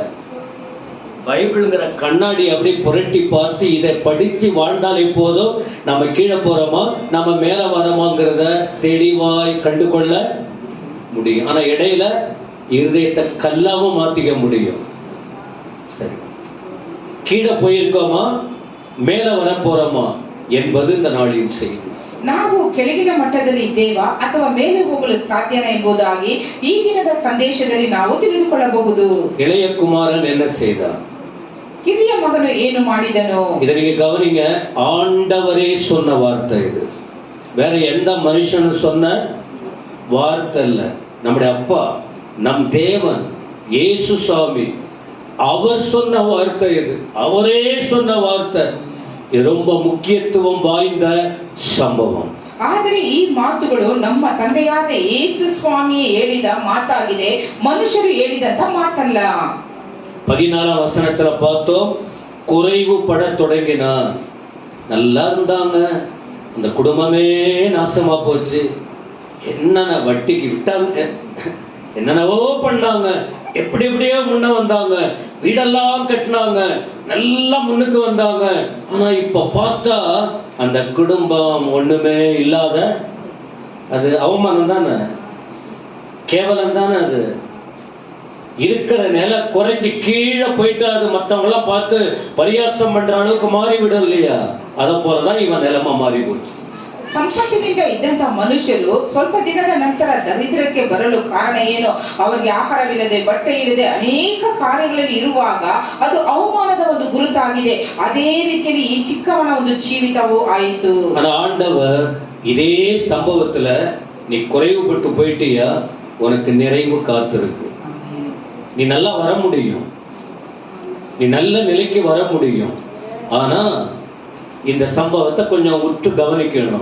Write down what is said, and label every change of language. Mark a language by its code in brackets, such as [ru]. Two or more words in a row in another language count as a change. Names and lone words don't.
[ta] பைபிள்ங்கிற கண்ணாடி அப்படி புரட்டி பார்த்து இதை படிச்சு வாழ்ந்தாலே போதும், நம்ம கீழே போறோமா நம்ம மேல வரோமாங்கிறத தெளிவாய் கண்டு கொள்ள முடியும். ஆனா இடையில இருதயத்தை கல்லாவும் மாத்திக்க முடியும். சரி, கீழே போயிருக்கோமா மேல வர போறோமா என்பது இந்த நாளின் செய்தி. [kn] ನಾವು ಕೆಳಗಿನ ಮಟ್ಟದಲ್ಲಿ ಇದ್ದೇವಾ ಅಥವಾ ಮೇಲೆ ಹೋಗಲು ಸಾಧ್ಯನಾ ಎಂಬುದಾಗಿ ಈ ದಿನದ ಸಂದೇಶದಲ್ಲಿ ನಾವು ತಿಳಿದುಕೊಳ್ಳಬಹುದು. [ta] இளைய குமாரன் என்ன செய்தார்? [kn] ಕಿರಿಯ ಮಗನು ಏನು ಮಾಡಿದನು? [ta] இதை நீங்க கவனிங்க. ஆண்டவரே சொன்ன வார்த்தை இது, வேற எந்த மனுஷனும் சொன்ன வார்த்தை இல்ல. நம்முடைய அப்பா, நம் தேவன் இயேசு சுவாமி, அவர் சொன்ன வார்த்தை இது, அவரே சொன்ன வார்த்தை. இது ரொம்ப முக்கியத்துவம் வாய்ந்த சம்பவம். [kn] ಆದರೆ ಈ ಮಾತುಗಳು ನಮ್ಮ ತಂದೆಯಾದ ಯೇಸು ಸ್ವಾಮಿಯೇ ಹೇಳಿದ ಮಾತಾಗಿದೆ, ಮನುಷ್ಯರು ಹೇಳಿದಂತ ಮಾತಲ್ಲ. [ta] 14ஆம் வசனத்துல பார்த்தோம், குறைவு பட தொடங்கினான். நல்லா இருந்தாங்க, அந்த குடும்பமே நாசமா போச்சு. என்னென்ன வட்டிக்கு விட்டாங்க, என்னென்னவோ பண்ணாங்க, எப்படி எப்படியோ முன்ன வந்தாங்க, வீடெல்லாம் கட்டினாங்க, நல்லா முன்னுக்கு வந்தாங்க. ஆனா இப்ப பார்த்தா அந்த குடும்பம் ஒண்ணுமே இல்லாத, அது அவமானம் தானே, கேவலம் தானே. அது இருக்கிற நிலை குறைஞ்சி கீழே போயிட்டு அது மற்றவங்களாம் பார்த்து பரியாசம் பண்ற அளவுக்கு மாறிவிடும் இல்லையா? அதை போலதான் இவன் நிலைமை மாறி போச்சு. [kn] ಸಂಪತ್ತಿನಿಂದ ಇದ್ದಂತ ಮನುಷ್ಯರು ಸ್ವಲ್ಪ ದಿನದ ನಂತರ ದರಿದ್ರಕ್ಕೆ ಬರಲು ಕಾರಣ ಏನು? ಅವರಿಗೆ ಆಹಾರವಿಲ್ಲದೆ, ಬಟ್ಟೆ ಇಲ್ಲದೆ, ಅನೇಕ ಕಾರ್ಯಗಳಲ್ಲಿ ಇರುವಾಗ ಅದು ಅವಮಾನದ ಒಂದು ಗುರುತಾಗಿದೆ. ಅದೇ ರೀತಿಯಲ್ಲಿ ಈ ಚಿಕ್ಕವನ ಒಂದು ಜೀವಿತವೂ ಆಯಿತು. [ta] ஆண்டவர் இதே சம்பவத்துல நீ குறைவுபட்டு போயிட்டியா, உனக்கு நிறைவு காத்திருக்கு. நீ நல்லா வர முடியும், நீ நல்ல நிலைக்கு வர முடியும். ஆனா இந்த சம்பவத்தை கொஞ்சம் உற்று கவனிக்கணும்.